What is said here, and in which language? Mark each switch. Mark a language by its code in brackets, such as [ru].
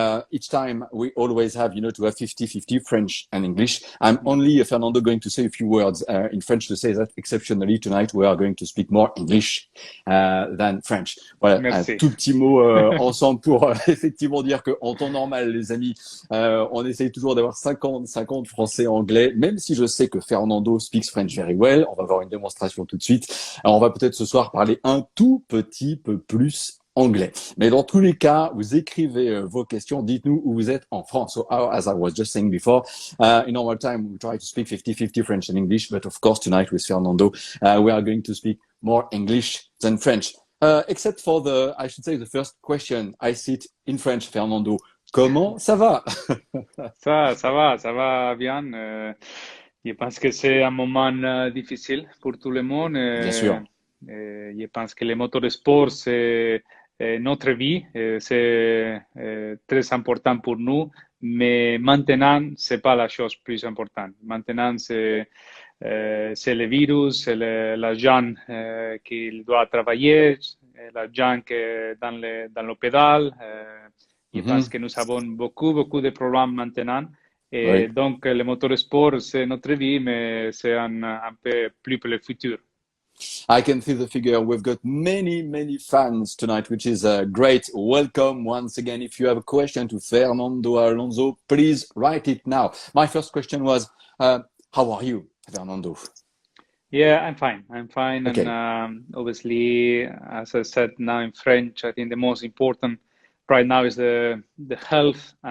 [en] Each time we always have, to have 50-50 French and English. I'm only, Fernando, going to say a few words in French to say that exceptionally tonight we are going to speak more English than French. [fr] Voilà, Merci. un tout petit mot ensemble pour effectivement dire que en temps normal, les amis, on essaye toujours d'avoir 50-50 français-anglais, même si je sais que [en] Fernando speaks French very well. [fr] On va voir une démonstration tout de suite. Alors, on va peut-être ce soir parler un tout petit peu plus anglais. Mais dans tous les cas, vous écrivez vos questions. Dites-nous où vous êtes en France. [en] So, as I was just saying before, in normal time, we try to speak 50-50 French and English. But of course, tonight with Fernando, we are going to speak more English than French. Except for I should say, the first question. I see it in French, Fernando. [fr] Comment ça va? Ça va bien. Je pense que c'est un moment difficile pour tout le monde. Bien sûr. Je pense que le motorsport, c'est notre vie. C'est très important pour nous. Mais maintenant, c'est pas la chose plus importante. Maintenant, c'est le virus, c'est la gens qui doit travailler, la gens qui est dans le pédale. Je pense que nous avons beaucoup de problèmes maintenant. Et donc, le motorsport, c'est notre vie, mais c'est un peu plus pour le futur. [en] I can see the figure. We've got many fans tonight, which is great. Welcome once again. If you have a question to Fernando Alonso, please write it now. My first question was, how are you, Fernando? Yeah, I'm fine. Okay. And obviously, as I said now in French, I think the most important right now is the health.